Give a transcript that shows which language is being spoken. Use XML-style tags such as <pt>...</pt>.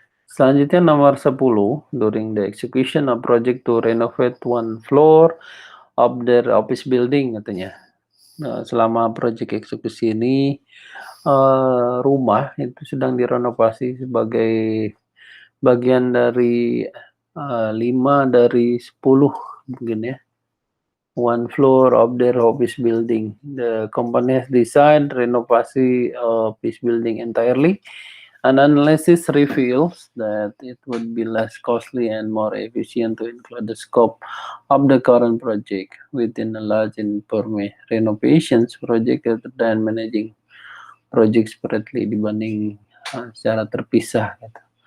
<id>Selanjutnya nomor 10,</id> <en>during the execution of project to renovate one floor of their office building</en> <id>katanya. Nah, selama proyek eksekusi ini rumah itu sedang direnovasi sebagai bagian dari 5 dari 10 mungkin ya.</id> <en>One floor of their office building. The company has decided renovasi office building entirely. An analysis reveals that it would be less costly and more efficient to include the scope of the current project within a large renovations project rather than managing project separately</en> <id>dibanding secara terpisah. Gitu.</id>